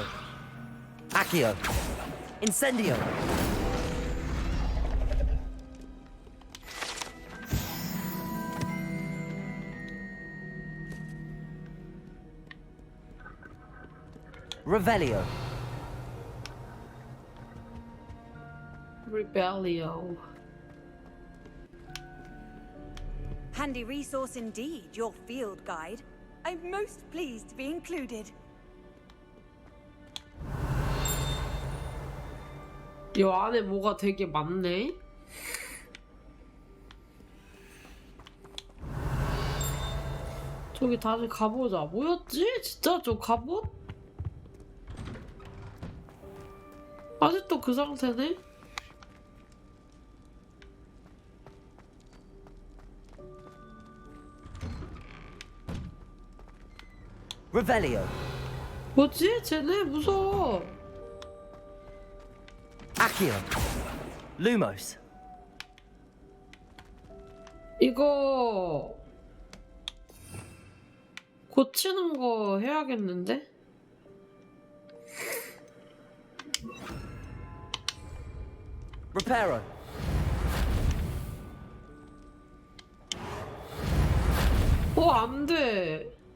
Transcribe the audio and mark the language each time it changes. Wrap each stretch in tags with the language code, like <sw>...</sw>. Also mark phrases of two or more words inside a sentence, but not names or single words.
<la>Accio. Incendio. Revelio. Rebellio.</la> <en>Handy resource indeed, your field guide. I'm most pleased to be included.</en> <ko>이 안에 뭐가 되게 많네? 저기 다시 가보자. 뭐였지? 진짜 저 갑옷? 아직도 그 상태네?</ko> <la>Revelio.</la> <ko>뭐지? 쟤네 무서워.</ko> <la>Accio. Lumos.</la> <ko>이거 고치는 거 해야겠는데?</ko> <la>Reparo.</la> <ko>안 돼.</ko>